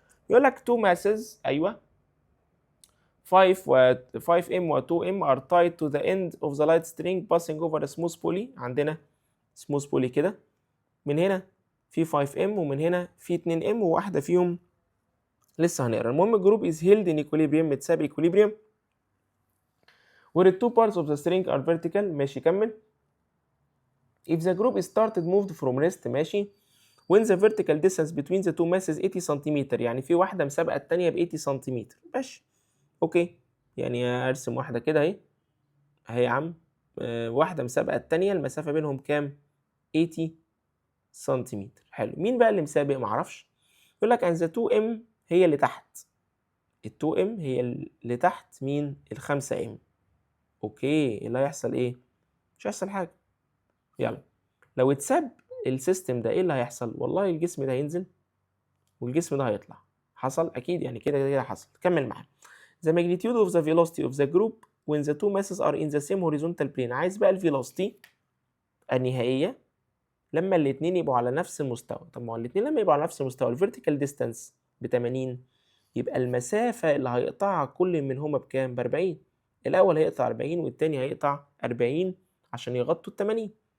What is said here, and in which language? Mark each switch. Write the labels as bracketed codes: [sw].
[ar] يقول لك [en] two masses، [ar] ايوه [en] 5m و 2m are tied to the end of the light string passing over a smooth pulley. [ar] عندنا [en] smooth pulley [ar] كده، من هنا في 5m ومن هنا في 2m وواحدة فيهم لسه هنقرا. المهم الجروب [en] is held in equilibrium، [ar] متساب [en] equilibrium where the two parts of the string are vertical. [ar] ماشي كمل. [en] if the group is started moved from rest. [ar] ماشي. [en] when the vertical distance between the two masses [ar] 80 سنتيمتر، يعني في واحدة مسابقة التانية ب 80 سنتيمتر. ماشي اوكي، يعني ارسم واحدة كده اهي اهي يا عم. واحدة مسابقة التانية المسافة بينهم كام؟ 80 سنتيمتر. حلو، مين بقى اللي مسابق؟ معرفش. يقول لك ان ذا 2m هي اللي تحت. ال 2m هي اللي تحت مين؟ ال 5m. اوكي، اللي هيحصل ايه؟ مش هيحصل حاجة. يلا، لو اتساب السيستم ده ايه اللي هيحصل؟ والله الجسم ده هينزل والجسم ده هيطلع. حصل اكيد، يعني كده كده حصل. كمل معايا. [en] The magnitude of the velocity of the group when the two masses are in the same horizontal plane. [ar] عايز بقى الفيلوسيتي النهائية لما الاتنين يبقوا على نفس المستوى. طب ما هو الاتنين لما يبقوا على نفس المستوى الفيرتيكال ديستانس ب 80، يبقى المسافة اللي هيقطعها كل منهما بكام؟ ب 40. الأول هيقطع 40 والتاني هيقطع 40 عشان يغطوا ال 80.